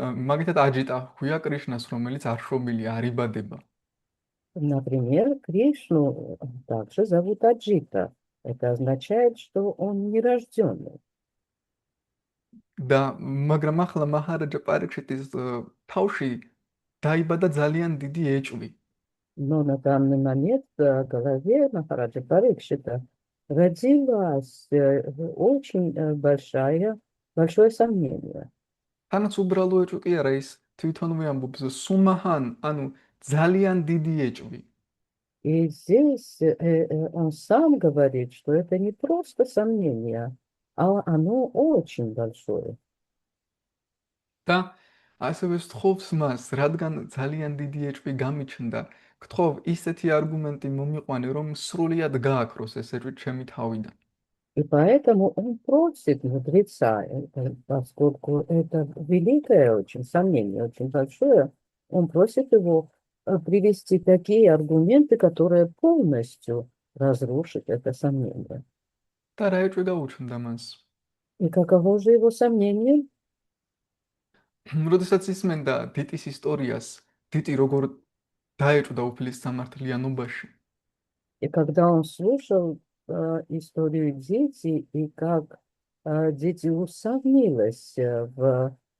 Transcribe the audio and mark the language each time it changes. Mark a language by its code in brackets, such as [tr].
[ka] მაგითად აჯიტა ჰქვია კრიშნას, რომელიც არ შრომილი არ იბადება. [ru] Например, Кришну также зовут Аджита. Это означает, что он нерожденный. [ka] და მაგრამ ახლა მაჰარაჯა პარიქშიტის თავში დაიბადა ძალიან დიდი ეჭვი. [ru] Но на данный момент в голове Махараджа Парикшита родилось очень большое сомнение. [ka] თანაც უბრალო ეჭვი კი არა, ის თვითონვე ამბობს სუმაჰან, ანუ ძალიან დიდი ეჭვი. [ru] И здесь он сам говорит, что это не просто сомнение, а оно очень большое. [ka] და ასევე სთხოვს მას, რადგან ძალიან დიდი ეჭვი გამიჩნდა, გთხოვ ისეთი არგუმენტი მომიყვანე, რომ სრულიად გააქროს ეს ეჭვი ჩემი თავიდან. [ru] И поэтому он просит мудреца, поскольку это великое очень сомнение, очень большое, он просит его привести такие аргументы, которые полностью разрушат это сомнение. [ka] და რა ეჭვი გაუჩნდა მას? [ru] И каково же его сомнение? [ka] როდესაც ისმენდა დიტის ისტორიას, დიტი როგორ დაეჭვდა უფლის სამართლიანობაში. [ru] И когда он слушал историю дети, и как дети усомнились в